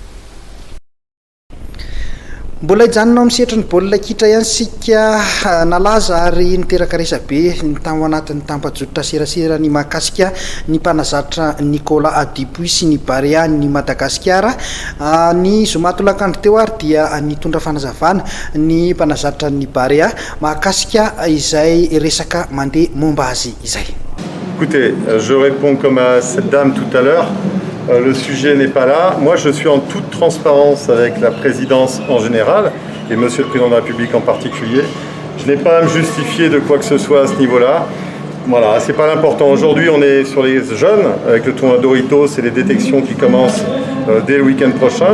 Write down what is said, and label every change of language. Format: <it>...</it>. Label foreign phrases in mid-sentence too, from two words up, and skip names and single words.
<mg>Mbola ijanona amin'ny setra ny baolina kitra ihany sika nalaza ary niteraka resabe ny tamo anatin'ny tampajotra serasera ny mahakasika ny mpanazatra Nicolas Adipuy sy ny Barea ny Madagasikara ny zomatolakandro teo ary dia nitondra fanazavana ny mpanazatra ny Barea mahakasika izay resaka mandeha momba azy izay.</mg> <fr>Écoutez, je réponds comme à cette dame tout à l'heure. Le sujet n'est pas là. Moi, je suis en toute transparence avec la présidence en général et Monsieur le Président de la République en particulier. Je n'ai pas à me justifier de quoi que ce soit à ce niveau-là. Voilà, c'est pas l'important. Aujourd'hui, on est sur les jeunes avec le tournoi Doritos et les détections qui commencent dès le week-end prochain.</fr>